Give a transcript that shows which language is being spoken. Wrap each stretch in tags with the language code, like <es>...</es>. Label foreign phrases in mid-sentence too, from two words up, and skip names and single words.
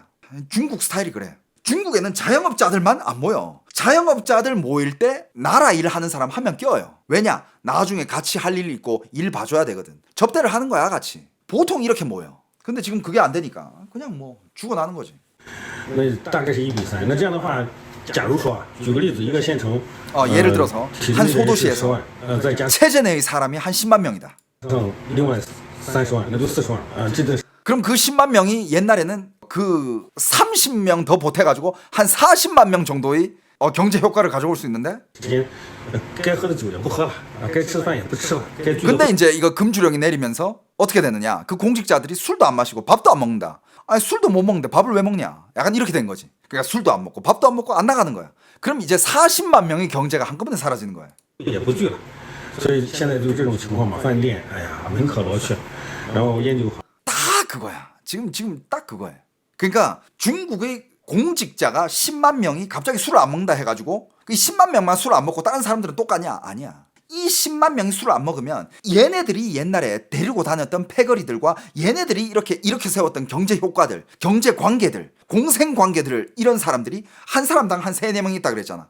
<ko>중국 스타일이 그래. 중국에는 자영업자들만 안 모여. 자영업자들 모일 때 나라 일하는 사람 한 명 껴요. 왜냐? 나중에 같이 할 일 있고 일 봐줘야 되거든. 접대를 하는 거야, 같이. 보통 이렇게 모여. 근데 지금 그게 안 되니까 그냥 뭐 죽어나는 거지.</ko> <zh>那大概是1比3。那这样的话，假如说举个例子，一个县城，</zh> <ko>예를 들어서 한 소도시에서</ko> <zh>再加</zh> <ko>체제 내의 사람이 한 10만 명이다.</ko> <zh>上另外30万，那就40万啊，这个。</zh> <ko>그럼 그 10만 명이 옛날에는 그 30명 더 보태가지고 한 40만 명 정도의 경제 효과를 가져올 수 있는데. 근데 이제 이거 금주령이 내리면서 어떻게 되느냐? 그 공직자들이 술도 안 마시고 밥도 안 먹는다. 아니 술도 못 먹는데 밥을 왜 먹냐? 약간 이렇게 된 거지. 그러니까 술도 안 먹고 밥도 안 먹고 안 나가는 거야. 그럼 이제 40만 명의 경제가 한꺼번에 사라지는 거야.</ko> <zh>也不聚了，所以现在就这种情况嘛，饭店，哎呀，门可罗雀，然后烟酒好。</zh> <ko>딱 그거야. 지금 딱 그거야. 그러니까 중국의 공직자가 10만 명이 갑자기 술을 안 먹는다 해가지고 그 10만 명만 술을 안 먹고 다른 사람들은 똑같냐? 아니야. 이 10만 명이 술을 안 먹으면 얘네들이 옛날에 데리고 다녔던 패거리들과 얘네들이 이렇게 세웠던 경제 효과들, 경제 관계들, 공생 관계들을 이런 사람들이 한 사람당 한 3-4명 있다 그랬잖아.</ko>